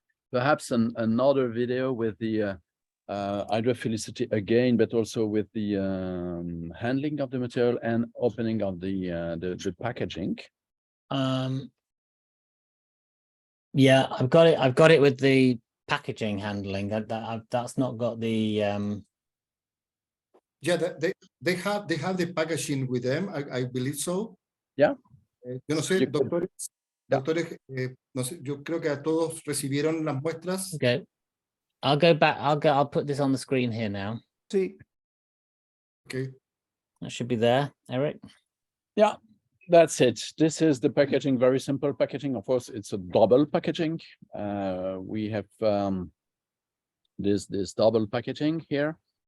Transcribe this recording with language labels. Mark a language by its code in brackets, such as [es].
[en] Perhaps another video with the hydrophilicity again, but also with the handling of the material and opening of the packaging. Yeah, I've got it. I've got it with the packaging handling. That's not got the. Yeah, they have the packaging with them. I believe so. Yeah. [es] Yo no sé, doctores, no sé, yo creo que a todos recibieron las muestras. [en] Okay, I'll go back. I'll put this on the screen here now. Sí. Okay. That should be there, Eric. Yeah, that's it. This is the packaging, very simple packaging. Of course, it's a double packaging. We have this double packaging here.